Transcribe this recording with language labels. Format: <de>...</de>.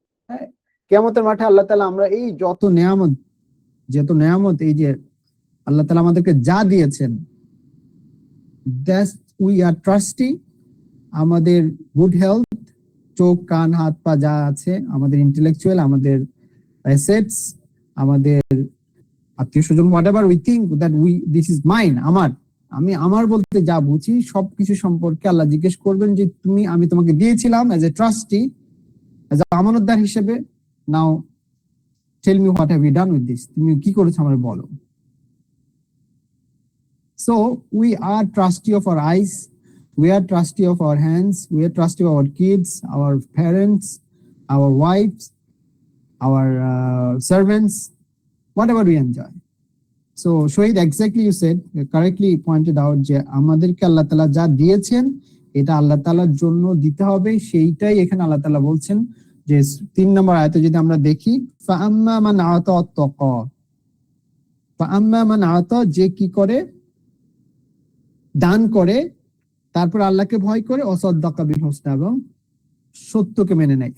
<bn>হ্যাঁ, কিয়ামতের মাঠে আল্লাহ তাআলা আমরা এই যত নিয়ামত এই যে আল্লাহ তাআলা আমাদেরকে যা দিয়েছেন,</bn> <en>that we are trustee,</en> <bn>আমাদের গুড হেলথ, চোখ কান হাত পা যা আছে, আমাদের ইন্টেলেকচুয়াল, আমাদের অ্যাসেটস, আমাদের আত্মীয় স্বজন,</bn> <en>whatever we think that this is mine,</en> <bn>আমি আমার বলতে যা বুঝি সবকিছু সম্পর্কে আল্লাহ জিজ্ঞেস করবেন যে আমি তোমাকে দিয়েছিলাম</bn> <en>as a trustee,</en> <bn>as a আমানতদার হিসেবে,</bn> <en>now tell me what have you done with this,</en> <bn>তুমি কি করেছো আমার বলো।</bn> <en>So we are trustee of our eyes, we are trustee of our hands, we are trustee of our kids, our parents, our wives, our servants, whatever we enjoy.</en> <bn>So Shohid,</bn> <en>exactly you said, you correctly pointed out</en> <bn>যে আমাদেরকে আল্লাহ তাআলা যা দিয়েছেন এটা আল্লাহ তাআলার জন্য দিতে হবে, সেইটাই এখানে আল্লাহ তাআলা বলছেন। যে 3 নম্বর আয়াতে যদি আমরা দেখি,</bn> <ar>ফাআম্মা মান আতা ওয়াত্তাকা,</ar> <bn>ফাআম্মা মান আতা, যে কি করে, দান করে, তারপর আল্লাহকে ভয় করে,</bn> <ar>অসাদ্দাকা বিল হুসনা,</ar> <bn>এবং সত্যকে মেনে নেয়।</bn>